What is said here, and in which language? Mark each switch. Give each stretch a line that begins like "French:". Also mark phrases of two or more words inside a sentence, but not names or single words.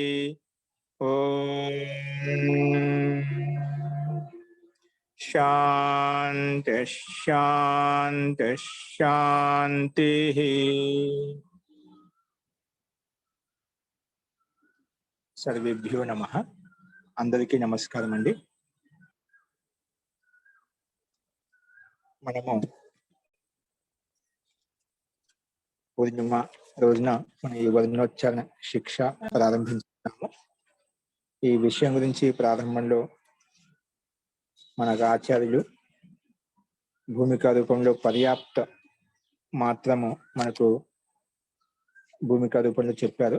Sanskrit: ओम शांति शांति शांति। सर्वेभ्यो नमः।
Telugu: అందరికీ నమస్కారం అండీ। మనము పూర్ణిమ రోజున మన ఈ వర్ణోచ్చారణ శిక్ష ప్రారంభించాము. ఈ విషయం గురించి ప్రారంభంలో మన ఆచార్యులు భూమికా రూపంలో పర్యాప్త మాత్రము మనకు భూమికా రూపంలో చెప్పారు.